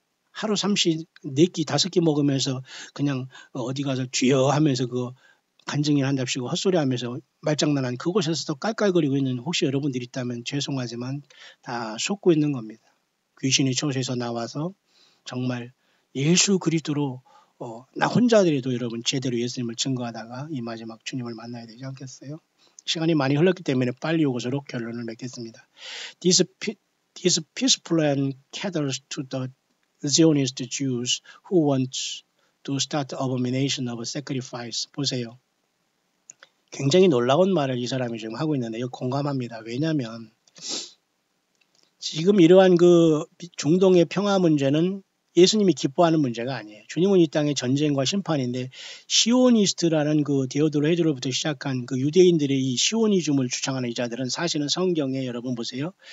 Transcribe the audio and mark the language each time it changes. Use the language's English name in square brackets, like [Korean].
[Korean] 하루 4끼 5끼 먹으면서 그냥 어디 가서 쥐어 하면서 그 간증일 한답시고 헛소리 하면서 말장난한 그곳에서도 깔깔거리고 있는 혹시 여러분들이 있다면 죄송하지만 다 속고 있는 겁니다. 귀신이 초소에서 나와서 정말 예수 그리스도로 나 혼자더라도 여러분 제대로 예수님을 증거하다가 이 마지막 주님을 만나야 되지 않겠어요? 시간이 많이 흘렀기 때문에 빨리 이것으로 결론을 맺겠습니다. [English] This peaceful plan caters to the Zionist Jews who want to start the abomination of sacrifice. [Korean] 보세요. 굉장히 놀라운 말을 이 사람이 지금 하고 있는데 이거 공감합니다. 왜냐하면 지금 이러한 그 중동의 평화 문제는 예수님이 기뻐하는 문제가 아니에요. 주님은 이 땅의 전쟁과 심판인데 시오니스트라는 그 데오도로 헤드로부터 시작한 그 유대인들의 이 시오니즘을 주창하는 이자들은 사실은 성경에 여러분 보세요.